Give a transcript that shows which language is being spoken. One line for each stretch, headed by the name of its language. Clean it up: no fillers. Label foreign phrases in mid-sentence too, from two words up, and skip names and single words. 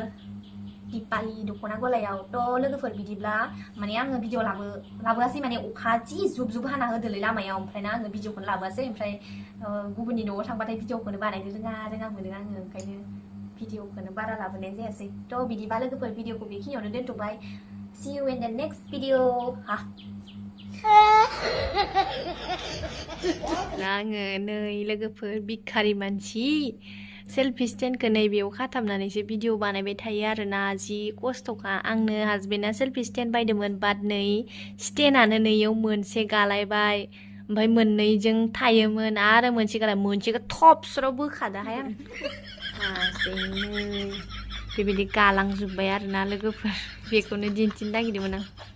Bodo: दिपालि दख'ना गलायाव थ' लोगोफोर बिदिब्ला माने आङो भिडिअ लाबोआसै माने अखा जि जुब जुब हाना होदोलै लामायाव ओमफ्रायना आङो भिडिअखौनो लाबोआसै ओमफ्राय गुबुननि न'आव थांबाथाय भिडिअखौनो बानायनो रोङा मोनो आङो ओंखायनो भिडिअखौनो बारा लाबोनाय जायासै थ' बिदिबा लोगोफोर भिडिअखौ बेखिनियावनो दोनथ'बाय
English: see you in the next video
Bodo: आङो नै लोगोफोर भिखारि मानसि सेल्फि स्टेन्डखौ नैबेयाव खाथाबनानैसो भिडिअ बानायबाय थायो आरोना जि खस्थ'खा आंनो हाजबेन्डआ
English: selfie stand
Bodo: बायदोंमोन बाट नै स्टेन्डआनो नैयाव मोनसे गालायबाय ओमफ्राय मोननैजों थायोमोन आरो मोनसेखौ थबस्र' बोखादोहाय आं बेबायदि गालांजोब्बाय आरोना लोगोफोर बेखौनो दिन्थिनो नागिरदोंमोन आं